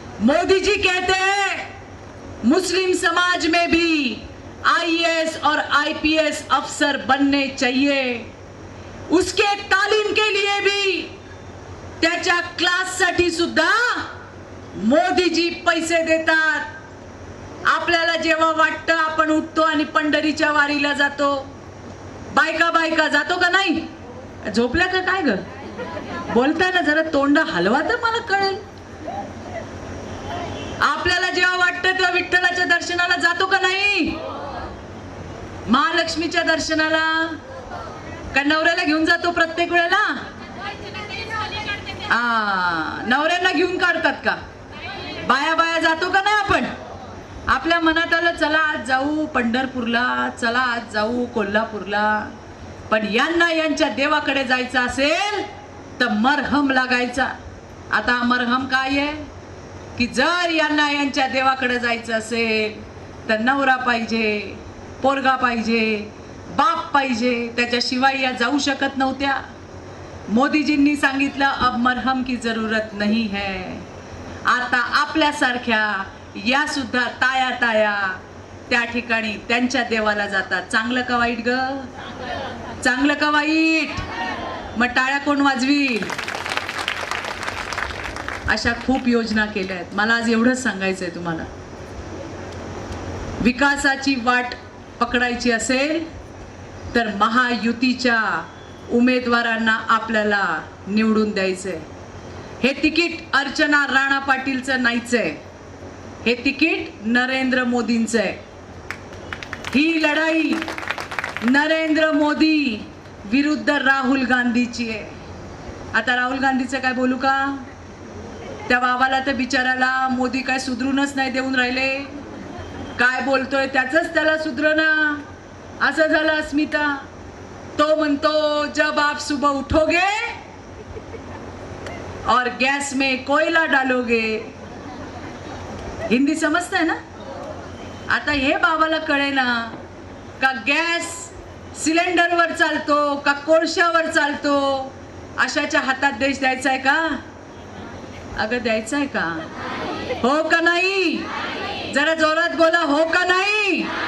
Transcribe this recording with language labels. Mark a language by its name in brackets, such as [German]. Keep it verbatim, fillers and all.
[Hindi] मोदी जी कहते हैं मुस्लिम समाज में भी आई ए एस और आई पी एस अफसर बनने चाहिए, उसके तालीम के लिए भी [Marathi] त्याच्या क्लाससाठी सुद्धा मोदी जी पैसे देतात। आपल्याला जेव्हा वाटतं आपण उठतो आणि पंढरीच्या वारीला जातो, बायका बायका जातो का नाही? झोपल्या का काय ग? बोलताय ना, जरा तोंड हलवा तर मला कळेल। आपल्याला जेव्हा वाटतं तेव्हा विठ्ठलाच्या दर्शनाला जातो का नाही? महालक्ष्मीच्या दर्शनाला का नवऱ्याला घेऊन जातो प्रत्येक वेळेला? आ, नवऱ्यांना घेऊन काढतात का? बाया बाया जातो का नाही आपण? आपल्या मनात आलं चला आज जाऊ पंढरपूरला, चला आज जाऊ कोल्हापूरला, पण यांना यांच्या देवाकडे जायचं असेल तर मरहम लागायचा। आता मरहम काय आहे की जर यांना यांच्या देवाकडे जायचं असेल तर नवरा पाहिजे, पोरगा पाहिजे, बाप पाहिजे, त्याच्याशिवाय या जाऊ शकत नव्हत्या। मोदीजींनी सांगितलं [Hindi] अब मरहम की जरूरत नहीं है। [Marathi] आता आपल्यासारख्या या सुद्धा ताया ताया त्या ठिकाणी त्यांच्या देवाला जातात। चांगलं का वाईट ग? चांगलं का वाईट? मग टाळ्या कोण वाजवील? अशा खूप योजना केल्या आहेत। मला आज एवढंच सांगायचंय तुम्हाला, विकासाची वाट पकडायची असेल तर महायुतीच्या उमेदवारांना आपल्याला निवडून द्यायचंय। हे तिकीट अर्चना राणा पाटीलचं नाहीचंय, हे तिकीट नरेंद्र मोदींचं आहे। ही लढाई नरेंद्र मोदी विरुद्ध राहुल गांधीची आहे। आता राहुल गांधीचं काय बोलू का? त्या बाबाला तर बिचाराला मोदी काय सुधरूनच नाही देऊन राहिले, काय बोलतोय त्याचंच त्याला सुधरणा असं झालं। [Hindi] अस्मिता [Marathi] तो म्हणतो [Hindi] जब आप सुबह उठोगे और गैस में कोयला डालोगे। [Marathi] हिंदी समजत आहे ना? आता हे बाबाला कळे ना का गॅस सिलेंडरवर चालतो का कोळशावर चालतो? अशाच्या हातात देश द्यायचा आहे का? अगं द्यायचा आहे का? हो का नाही? जरा जोरात बोला, हो का नाही?